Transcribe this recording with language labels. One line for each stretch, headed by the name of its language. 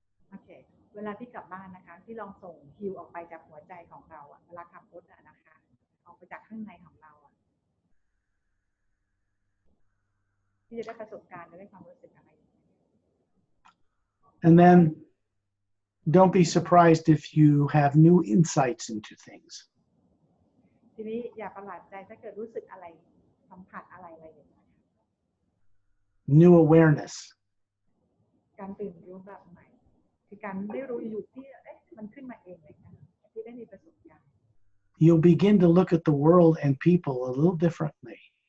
Thai: โอเคเวลาที่กลับบ้านนะคะที่ลองส่งฮิวออกไปจากหัวใจของเราเวลาขับรถนะคะออกไปจากข้างในของเราที่จะได้ประสบการณ์ได้ความรู้สึกอะไร
English: And then don't be surprised if you have new insights into things.
Thai: ทีนี้อย่าประหลาดใจถ้าเกิดรู้สึกอะไรสัมผัสอะไรอย่างเงี้ย
English: New awareness.
Thai: การตื่นรู้แบบใหม่คือการได้รู้อยู่ที่มันขึ้นมาเองเลยนะที่ได้มีประสบการณ์
English: You'll begin to look at the world and people a little differently.